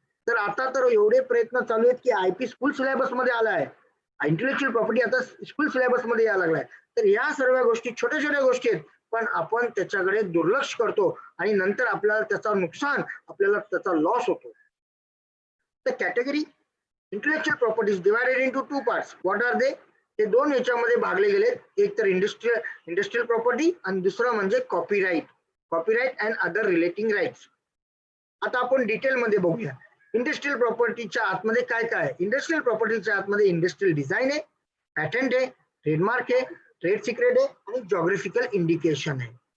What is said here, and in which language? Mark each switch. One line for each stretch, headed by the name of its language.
Marathi: तर आता तर एवढे प्रयत्न चालू आहेत की आयपी स्कूल सिलेबस मध्ये आलाय. इंटेलेक्च्युअल प्रॉपर्टी आता स्कूल सिलेबस मध्ये यायला लागलाय. तर या सर्व गोष्टी छोट्या छोट्या गोष्टी आहेत, पण आपण त्याच्याकडे दुर्लक्ष करतो आणि नंतर आपल्याला त्याचा नुकसान, आपल्याला त्याचा लॉस होतो.
English: The category intellectual property is divided into two parts. What are they?
Marathi: हे दोन याच्यामध्ये भागले गेले. एक तर इंडस्ट्रियल प्रॉपर्टी आणि दुसरं म्हणजे
English: Copyright and other relating rights.
Marathi: आता आपण डिटेल मध्ये बघूया. इंडस्ट्रियल प्रॉपर्टीच्या आतमध्ये काय काय आहे? इंडस्ट्रियल प्रॉपर्टीच्या आतमध्ये इंडस्ट्रियल डिझाईन आहे, पॅटर्न आहे, ट्रेडमार्क आहे, ट्रेड सिक्रेट आहे आणि जॉग्राफिकल इंडिकेशन आहे.